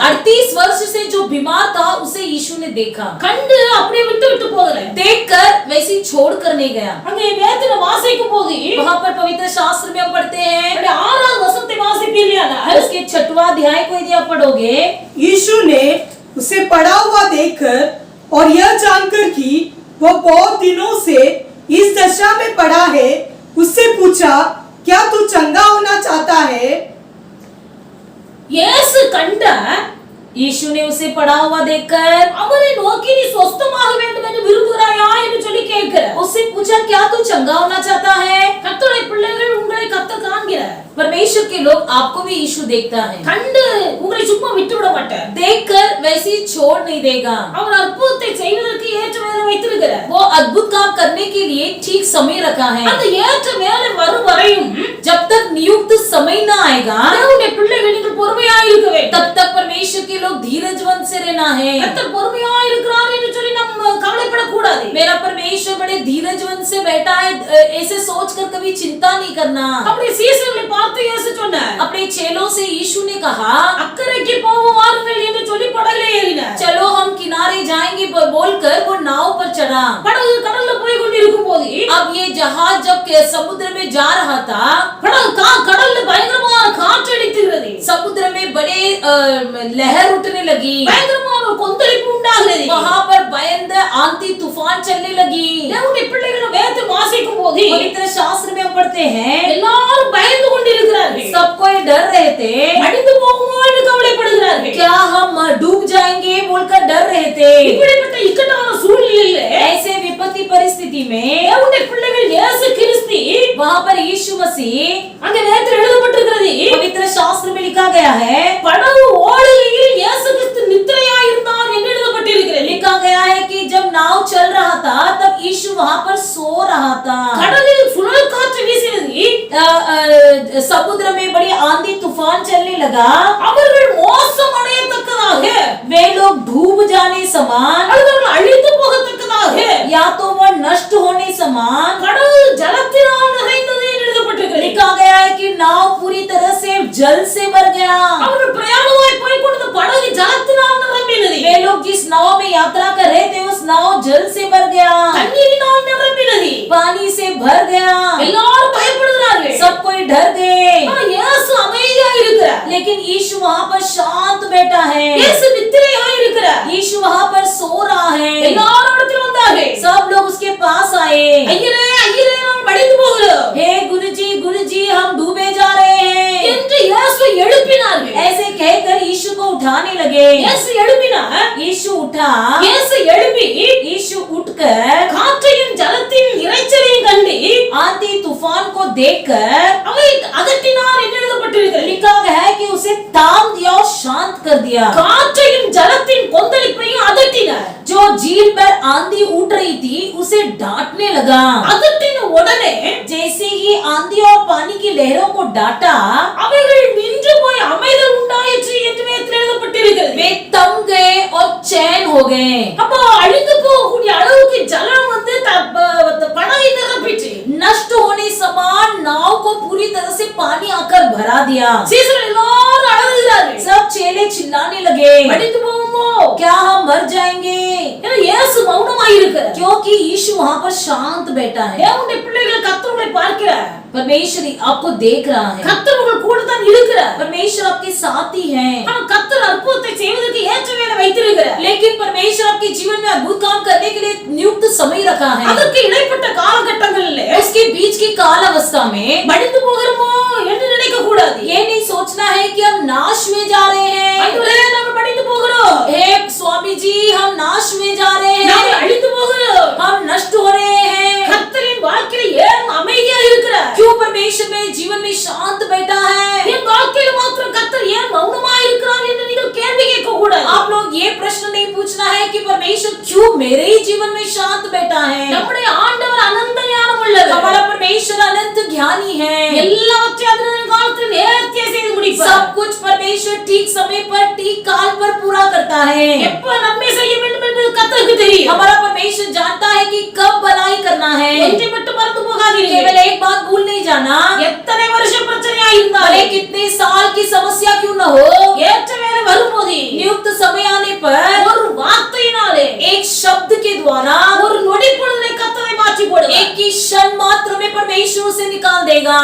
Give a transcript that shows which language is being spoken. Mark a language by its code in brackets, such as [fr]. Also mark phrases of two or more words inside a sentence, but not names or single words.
[hi] 38 वर्ष से जो बीमार था उसे यीशु ने देखा, [ta] கண்டு அப்படியே விட்டு போகல. [hi] देखकर वैसे छोड़ कर नहीं गया। [ta] அங்கே வேதனை வாசிக்கும் போது [hi] वहां पर पवित्र शास्त्र में हम पढ़ते हैं, [ta] அப்படி 6வது வசனத்தை வாசிப்பீர்களானால் [hi] उसके 6वां अध्याय को यदि आप पढ़ोगे, यीशु ने उसे पड़ा हुआ देखकर और यह जानकर कि वह बहुत दिनों से इस दशा में पड़ा है, उससे पूछा, क्या तू चंगा होना चाहता है? [ta] இயேசு கண்டார். [hi] यीशु ने उसे पड़ा हुआ देखकर [ta] அவரை நோக்கி நீ சொஸ்தமாக வேண்டும் என்று விரும்புகிறாயா என்று சொல்லி கேட்கிறார். [hi] उससे पूछा, क्या तू चंगा होना चाहता है? [ta] கர்த்தருடைய பிள்ளைகள் உங்களை கர்த்தர் காண்கிறார். [hi] परमेश्वर के लोग आपको भी यीशु देखता है, [ta] கண்டு உங்களை சும்மா விட்டு விட மாட்டார். [hi] देखकर वैसे ही छोड़ नहीं देगा। [ta] அவர் அற்புதத்தை செய்வதற்கு ஏற்ற வேலை வைத்திருக்கிறார். [hi] वो अद्भुत काम करने के लिए ठीक समय रखा है। [ta] அந்த ஏற்ற வேலை வரும் வரையும் [hi] जब तक नियुक्त समय न आएगा [ta] தேவனுடைய பிள்ளைகள் நீங்கள் பொறுமையாக இருக்க வேண்டும். [hi] तब तक परमेश्वर के लोग धीरजवंत से रहना है। [ta] கர்த்தர் பொறுமையாக இருக்கிறார் என்று சொல்லி நம்ம கவலைப்படக்கூடாது. [hi] मेरा परमेश्वर बड़े धीरजवंत से बैठा है, ऐसे सोचकर कभी चिंता नहीं करना। [ta] அப்படி சீசர்களை பார்த்து இயேசு சொன்னார், [hi] अपने चेलों से यीशु ने कहा, [ta] அக்கறைக்கு போவோம் வாருங்கள் என்று சொல்லி படகிலே ஏறினார். [hi] चलो हम किनारे जाएंगे बोलकर वो नाव पर चढ़ा। [ta] படகு கடல்ல போய் கொண்டிருக்கும் போது [hi] अब ये जहाज जब समुद्र में जा रहा था, [ta] படகு கடல்ல பயங்கரமான காற்று அடிக்கிறது. [hi] समुद्र में बड़े लहर उठने लगी, [ta] பயங்கரமான ஒரு கொந்தளிப்பு உண்டாகிறது. [hi] वहां पर भयंकर आंधी तूफान चलने लगी। [ta] தேவனுடைய பிள்ளைகள் வேதத்தை வாசிக்கும் போது [hi] पवित्र शास्त्र में हम पढ़ते हैं, [ta] எல்லாரும் பயந்து கொண்டிருக்கிறார்கள். [hi] सब कोई डर रहे थे, [ta] அடிந்து போகுமோ என்று கவலைப்படுகிறார்கள். [hi] क्या हम डूब जाएंगे बोलकर डर रहे थे। [ta] இப்படிப்பட்ட இக்கட்டான சூழ்நிலையிலே [hi] ऐसे विपत्ति परिस्थिति में [ta] தேவனுடைய பிள்ளைகள் இயேசு கிறிஸ்து [hi] वहां पर यीशु मसीह, [ta] அங்கே வேதத்தில் எழுதப்பட்டிருக்கிறது, [hi] पवित्र शास्त्र में लिखा गया है, [ta] படகு ஓடுகையில் இயேசு கிறிஸ்து நித்திரையாய் இருந்தார் என்று எழுதப்பட்டிருக்கிறது. [hi] लिखा गया है कि जब नाव चल रहा था तब यीशु वहां पर सो रहा था। [ta] கடலில் சுழல் காற்று வீசினது, [hi] समुद्र में बड़ी आंधी तूफान चलने लगा, [ta] அவர்கள் மோசம் அடையத்தக்கதாக [hi] वे लोग डूब जाने समान [ta] அல்லது அவர்கள் அழிந்து போகத்தக்கதாக [hi] या तो वो नष्ट होने समान [ta] கடல் ஜலத்தினால் நிறைந்தது என்று எழுதப்பட்டிருக்கிறது. [hi] लिखा गया है कि नाव पूरी तरह से जल से भर गया। [ta] அவர்கள் பிரயாணமாய் போய் கொண்ட படகு ஜலத்தினால் நிரம்பினது. [hi] वे लोग जिस नाव में यात्रा कर रहे थे उस नाव जल से भर गया, [ta] தண்ணீரினால் நிரம்பினது. [hi] पानी से भर गया। [ta] எல்லாரும் பயப்படுகிறார்கள். [hi] सब कोई डर गए, [ta] ஆனா இயேசு அமைதியா இருக்கிறார். [hi] लेकिन यीशु वहाँ पर शांत बैठा है। [ta] இயேசு நித்திரையாய் இருக்கிறார். [hi] यीशु वहाँ पर सो रहा है। [ta] எல்லாரும் இடத்தில் வந்தார்கள். [hi] सब लोग उसके पास आए। [ta] ஐயரே ஐயரே நாம் மடிந்து போகிறோம் [hi] हे गुरुजी हम डूबे जा रहे हैं [ta] என்று இயேசு எழுப்பினார்கள். [hi] ऐसे कहकर यीशु को उठाने लगे। [ta] இயேசு எழுப்பினார். [hi] यीशु उठा। [ta] இயேசு எழுப்பி [hi] यीशु उठकर [ta] காற்றையும் ஜலத்தின் இரைச்சலையும் கண்டு [hi] आंधी तूफान को देखकर [ta] அவை அதட்டினார் என்று எழுதப்பட்டிருக்கிறது. [hi] लिखा गया है कि उसे ताम दिया और शांत कर दिया। [ta] காற்றையும் ஜலத்தின் கொந்தளிப்பையும் அதட்டினார். [hi] जो झील पर आंधी उठ रही थी उसे डांटने लगा। [ta] அதட்டின உடனே [hi] जैसे ही आंधी और पानी की लहरों को डांटा [ta] அவைகள் நின்று போய் அமைதல் உண்டாயிற்று என்று வேதத்தில் எழுதப்பட்டிருக்கிறது. [hi] वे थम गए और चैन हो गए। [ta] அப்போ அழிந்து போகக்கூடிய அளவுக்கு ஜலம் வந்து படகை நிரப்பிச்சு [hi] नष्ट होने समान नाव को पूरी तरह से पानी आकर भरा दिया। [ta] சீசர்கள் எல்லாரும் அழுகிறார்கள். [hi] सब चेले चिल्लाने लगे, [ta] அடித்து போவோமோ [hi] क्या हम मर जाएंगे? [ta] ஏன்னா இயேசு மௌனமாய் இருக்கிறார். [hi] क्योंकि यीशु वहाँ पर शांत बैठा है। [ta] தேவனுடைய பிள்ளைகள் கர்த்தரை பார்க்கிறார். [hi] परमेश्वर आपको देख रहा है। [ta] கர்த்தர் உங்கள் கூட தான் இருக்கிறார். [hi] परमेश्वर आपके साथ ही है। [ta] ஆனா கர்த்தர் அற்புதத்தை செய்வதற்கு ஏற்ற வேளை வைத்திருக்கிறார். [hi] लेकिन परमेश्वर आपके जीवन में अद्भुत काम करने के लिए नियुक्त समय रखा है। [ta] அதற்கு இடைப்பட்ட காலகட்டங்களிலே [hi] उसके बीच की काल अवस्था में [ta] மடிந்து போகிறோமோ என்று நினைக்க கூடாது. [hi] ये नहीं सोचना है कि हम नाश में जा रहे हैं। [ta] ஆண்டவரே நாம் மடிந்து போகிறோம். [hi] हे स्वामी जी हम नाश में जा रहे [ta] நாம் [hi] हैं, [ta] அழிந்து போகிறோம். [hi] हम नष्ट हो रहे हैं। [ta] கர்த்தரின் வாழ்க்கையில ஏன் அமைதியா இருக்கிறார்? [hi] क्यों परमेश्वर मेरे जीवन में शांत बैठा है? [ta] என் வாழ்க்கையில மாத்திரம் கர்த்தர் ஏன் மௌனமா இருக்கிறார் என்று நீங்கள் கேள்வி கேட்க கூடாது. [hi] आप लोग ये प्रश्न नहीं पूछना है कि परमेश्वर क्यों मेरे ही जीवन में शांत बैठा है। [ta] நம்முடைய ஆண்டவர் அனந்த ஞானம் உள்ளவர். [hi] हमारा परमेश्वर अनंत ज्ञानी है। [ta] எல்லாவற்றையும் அதனுடைய காலத்தில் நேர்த்தியா செய்து முடிப்பார். [hi] सब कुछ परमेश्वर ठीक समय पर ठीक काल पर पूरा करता है। [ta] எப்ப நன்மை செய்ய வேண்டும் என்பது கர்த்தருக்கு தெரியும். [hi] हमारा परमेश्वर जानता है कि कब भलाई करना है। [ta] ஒன்றை மட்டும் மறந்து போகாதீர்கள். [hi] केवल एक बात भूल नहीं जाना, [ta] எத்தனை வருஷம் பிரச்சனையா இருந்தாலும் [hi] भले कितने साल की समस्या क्यों न हो, [ta] ஏற்ற வேளை வரும்போது [hi] नियुक्त समय आने पर [ta] ஒரு வார்த்தையினாலே [hi] एक शब्द के द्वारा [ta] ஒரு நொடி பொழுதை கர்த்தரை மாற்றி போடுவார். [hi] एक ही क्षण मात्र में परमेश्वर उसे निकाल देगा।